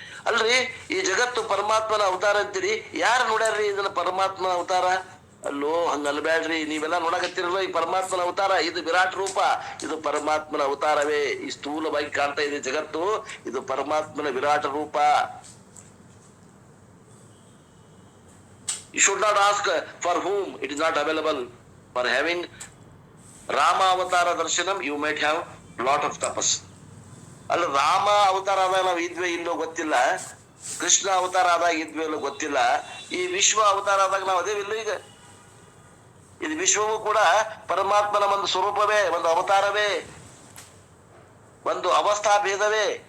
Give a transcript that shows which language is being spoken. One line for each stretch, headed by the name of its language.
Kannada: ಅಲ್ರಿ ಈ ಜಗತ್ತು ಪರಮಾತ್ಮನ ಅವತಾರ ಅಂತೀರಿ, ಯಾರು ನೋಡ್ಯಾರ್ರಿ ಇದನ್ನ ಪರಮಾತ್ಮನ ಅವತಾರ? ಅಲ್ಲೋ ಹಂಗ ಅನ್ಬ್ಯಾಡ್ರಿ. ನೀವೆಲ್ಲ ನೋಡಕತ್ತಿರಲ್ಲ ಈ ಪರಮಾತ್ಮನ ಅವತಾರ. ಇದು ವಿರಾಟ್ ರೂಪ, ಇದು ಪರಮಾತ್ಮನ ಅವತಾರವೇ. ಈ ಸ್ಥೂಲವಾಗಿ ಕಾಣ್ತಾ ಇದೆ ಜಗತ್ತು, ಇದು ಪರಮಾತ್ಮನ ವಿರಾಟ ರೂಪ.
English: You should not ask for whom. It is not available. For having Rama Avatara Darshanam, you might have lot of tapas.
Kannada: ಅಲ್ಲ ರಾಮ ಅವತಾರ ಆದಾಗ ನಾವು ಇದ್ವಿ ಇಲ್ಲೋ ಗೊತ್ತಿಲ್ಲ, ಕೃಷ್ಣ ಅವತಾರ ಆದಾಗ ಇದ್ವಿ ಇಲ್ಲೋ ಗೊತ್ತಿಲ್ಲ, ಈ ವಿಶ್ವ ಅವತಾರ ಆದಾಗ ನಾವು ಅದೇವಿಲ್ಲ. ಈಗ ಇದು ವಿಶ್ವವೂ ಕೂಡ ಪರಮಾತ್ಮನ ಒಂದು ಸ್ವರೂಪವೇ, ಒಂದು ಅವತಾರವೇ, ಒಂದು ಅವಸ್ಥಾ ಭೇದವೇ.